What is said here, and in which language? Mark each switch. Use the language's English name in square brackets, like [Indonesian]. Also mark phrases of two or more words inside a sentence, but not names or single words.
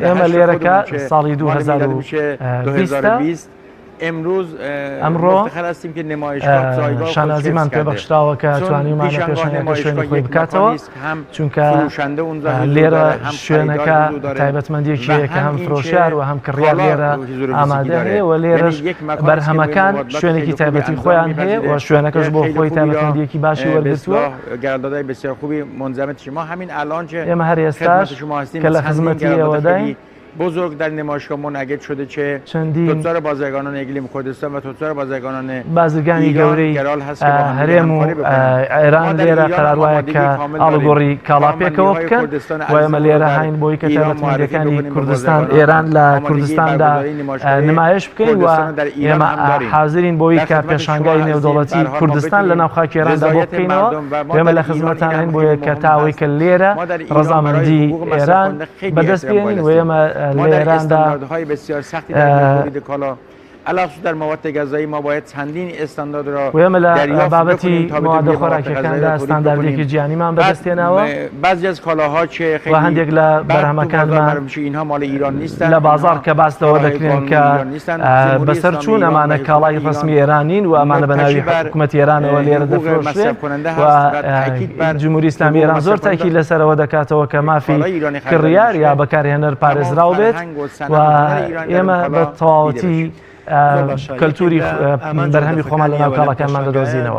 [Central Kurdish] ئێمە لێرەکە ساڵی 2020 ئەمڕۆ شانازیمان پێبەخشراوە کە توانیمانە پێشەنگەکە شوێنی خۆی بکاتەوە چونکە لێرە شوێنەکە تایبەتمەندیەکیەیە کە هەم فرۆشیار و هەم کڕیار لێرە ئامادە هەیە و لێرەش بەرهەمەکان شوێنێکی تایبەتی خۆیان هەیە و شوێنەکەش بۆ خۆی تایبەتمەندیەکی باشی وەرگرتووە. ئێمە هەر ئێستاش کە لە خزمەتی ئێوەداین [Persian] بزرگ در نمایشگاه منعقد شده چه تجار بازرگانان اقلیم کردستان و تجار بازرگانان [Central Kurdish] بازرگانی گەورەی هەرێم و ئێران لێرە قەراروایە کە ئاڵوگۆڕی کاڵا پێکەوە بکەن و ئێمە لێرە هاین بۆی کە تایبەتمەندیەکانی کوردستان ئێران لە کوردستاندا نمایش بکەین و ئێمە حاضرین بۆی کە پێشانگای نێودەوڵەتی کوردستان لە ناو خاکی ئێراندا بۆ بکەینەوە. ئێمە لە خزمەتان هەین بۆیە کە تاوەی کە لێرە ڕەزامەندی ئێران بەدەست بێنین و ئێمە [Persian] استانداردهای بسیار سختی در تولید کالا علاوه در مواد غذایی ما باید چندین استاندارد را [Central Kurdish] دریافت بابەتی مواد خۆراکیەکاندا استانداردێکی جیانیمان بەدەستێنەوە. [Persian] بعضی از کالاها چه خیلی [Central Kurdish] هەندێک لە بەرهەمەکانمان [Persian] اینها مال ایران نیستن [Central Kurdish] لە بازار کە باسەوە دەکرێن کە بەسەر چوون ئەمانە کاڵای ڕسمی ئێرانین و ئەمانە بە ناوی حکوومەتی ئێرانەوە لێرە دەفرۆشرێن و جمهوری ئیسلامی ئێران زۆر تاکی لەسەرەوە دەکاتەوە کە مافی کڕیار یا بەکارهێنەر پارێزراو بێت و ئێمە بە تەواوەتی کەلتوری بەرهەمی خۆمان لە ناو کاڵەکانمان دەدۆزینەوە.